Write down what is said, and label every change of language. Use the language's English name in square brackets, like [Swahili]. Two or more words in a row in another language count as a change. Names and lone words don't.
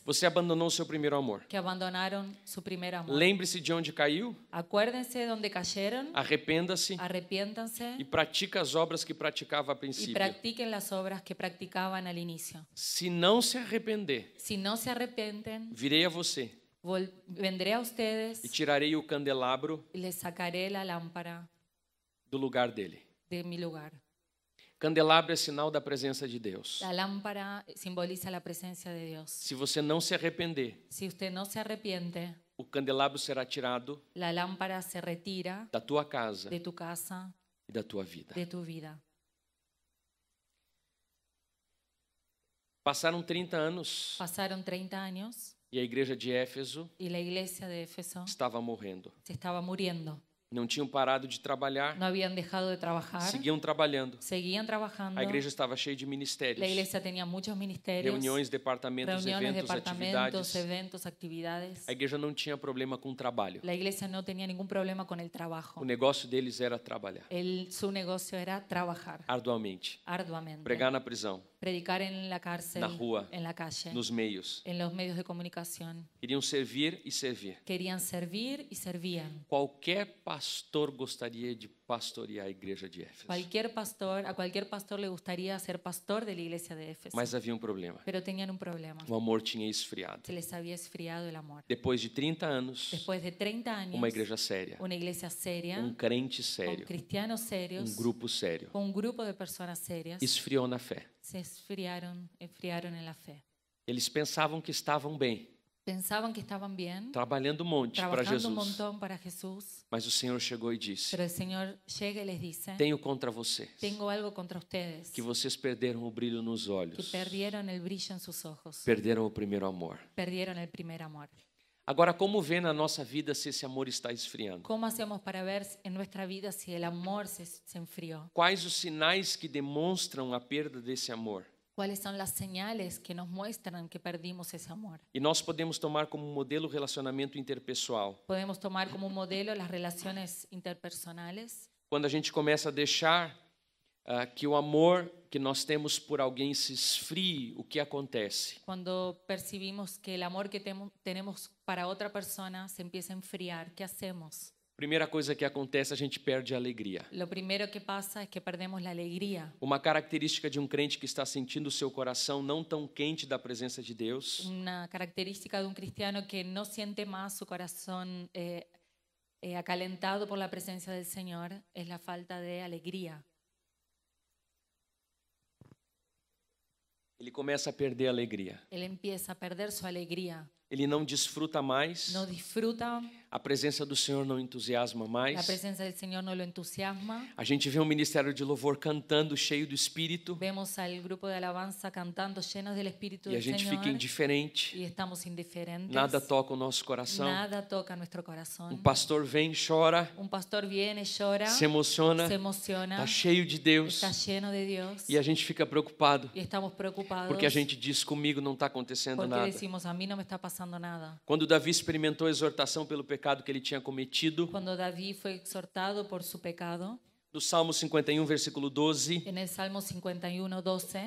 [Portuguese] você abandonou o seu primeiro amor. [Spanish] que abandonaron su primer amor. [Portuguese] Lembre-se de onde caiu, [Spanish] Acuérdense de donde cayeron, [Portuguese] arrependa-se [Spanish] arrepiéntanse [Portuguese] e pratica as obras que praticava a [Spanish] y [Portuguese] princípio. [Spanish] practiquen las obras que practicaban al inicio. [Portuguese] Se não se arrepender, [Spanish] Si no se arrepienten, [Portuguese] virei a você [Spanish] vendré a ustedes [Portuguese] e tirarei o candelabro [Spanish] y les sacaré la lámpara [Portuguese] do lugar dele. [Spanish] de mi lugar. [Portuguese] Candelabro é sinal da presença de Deus. [Spanish] La lámpara simboliza la presencia de Dios. [Portuguese] Se você não se arrepender, [Spanish] Si usted no se arrepiente, [Portuguese] o candelabro será tirado [Spanish] la lámpara se retira [Portuguese] da tua casa [Spanish] de tu casa, [Portuguese] e da tua vida. [Spanish] de tu vida. [Portuguese] Passaram 30 anos [Spanish] Pasaron 30 años [Portuguese] e a igreja de Éfeso [Spanish] y la iglesia de Éfeso [Portuguese] estava morrendo. [Spanish] se estaba muriendo. [Portuguese] Não tinham parado de trabalhar, [Spanish] No habían dejado de trabajar, [Portuguese] seguiam trabalhando. [Spanish] seguían trabajando. [Portuguese] A igreja estava cheia de ministérios, [Spanish] La iglesia tenía muchos ministerios, [Portuguese] reuniões, departamentos, [Spanish] reuniones, [Portuguese] eventos, [Spanish] departamentos, [Portuguese] atividades. [Spanish] eventos, actividades. [Portuguese] A igreja não tinha problema com trabalho. [Spanish] La iglesia no tenía ningún problema con el trabajo. [Portuguese] O negócio deles era trabalhar [Spanish] Su negocio era trabajar [Portuguese] arduamente, [Spanish] arduamente, [Portuguese] pregar na prisão, [Spanish] predicar en la cárcel, [Portuguese] na rua, [Spanish] en la calle, [Portuguese] nos meios. [Spanish] en los medios de comunicación. [Portuguese] Queriam servir e servir. [Spanish] Querían servir y servían. [Portuguese] Qualquer pastor gostaria de pastorear a igreja de Éfeso. [Spanish] A cualquier pastor le gustaría ser pastor de la iglesia de Éfeso. [Portuguese] Mas havia um problema. [Spanish] Pero tenían un problema. [Portuguese] O amor tinha esfriado. [Spanish] Se les había esfriado el amor. [Portuguese] Depois de 30 anos, [Spanish] Después de 30 años, [Portuguese] uma igreja séria, [Spanish] una iglesia seria, [Portuguese] crente [Spanish] con [Portuguese] sério, [Spanish] cristianos serios, [Portuguese] grupo sério, [Spanish] con un grupo de personas serias, [Portuguese] esfriou na fé. [Spanish] se enfriaron en la fe. [Portuguese] Eles pensavam que estavam bem, [Spanish] Pensaban que estaban bien, [Portuguese] trabalhando um monte para [Spanish] trabajando un [Portuguese] Jesus. [Spanish] montón para Jesús, [Portuguese] Mas o Senhor chegou e disse: [Spanish] pero el Señor llega y les dice, [Portuguese] Tenho contra vocês [Spanish] tengo algo contra ustedes, [Portuguese] que vocês perderam o brilho nos [Spanish] que [Portuguese] olhos, [Spanish] perdieron el brillo en sus ojos, [Portuguese] perderam o primeiro amor. [Spanish] perdieron el primer amor. [Portuguese] Agora, como vê na nossa vida se esse amor está esfriando? [Spanish] ¿Cómo hacemos para ver en nuestra vida si el amor se enfrió? [Portuguese] Quais os sinais que demonstram a perda desse amor? [Spanish] ¿Cuáles son las señales que nos muestran que perdimos ese amor? [Portuguese] E nós podemos tomar como modelo o relacionamento interpessoal. [Spanish] Podemos tomar como modelo las relaciones interpersonales. [Portuguese] Quando a gente começa a deixar que o amor que nós temos por alguém se esfrie, o que acontece? [Spanish] Cuando percibimos que el amor que tenemos para otra persona se empieza a enfriar, ¿qué hacemos? [Portuguese] Primeira coisa que acontece, a gente perde a alegria. [Spanish] Lo primero que pasa es que perdemos la alegría. [Portuguese] Uma característica de um crente que está sentindo o seu coração não tão quente da presença de Deus [Spanish] Una característica de un cristiano que no siente más su corazón acalentado por la presencia del Señor es la falta de alegría. [Portuguese] ele começa a perder a alegria. [Spanish] Él empieza a perder su alegría. [Portuguese] Ele não desfruta mais, [Spanish] No disfruta, [Portuguese] a presença do Senhor não entusiasma [Spanish] la [Portuguese] mais. [Spanish] presencia del Señor no lo entusiasma. [Portuguese] A gente vê um ministério de louvor cantando, cheio do Espírito, [Spanish] Vemos al grupo de alabanza cantando llenos del Espíritu [Portuguese] e a [Spanish] del [Portuguese] gente [Spanish] Señor [Portuguese] fica indiferente, [Spanish] y estamos indiferentes. [Portuguese] nada toca o nosso coração. [Spanish] Nada toca nuestro corazón. [Portuguese] Um pastor vem, chora, [Spanish] Un pastor viene, llora, [Portuguese] se emociona, [Spanish] se emociona, [Portuguese] está cheio de Deus, [Spanish] está lleno de Dios [Portuguese] e a gente fica preocupado, [Spanish] y estamos preocupados [Portuguese] porque a gente diz: comigo não está acontecendo [Spanish] porque [Portuguese] nada. [Spanish] decimos, a mí no me está pasando nada. [Portuguese] Quando Davi experimentou a exortação pelo pecado que ele tinha cometido, [Spanish] Cuando David fue exhortado por su pecado, [Portuguese] no Salmo 51, versículo 12, [Spanish] en el Salmo 51:12,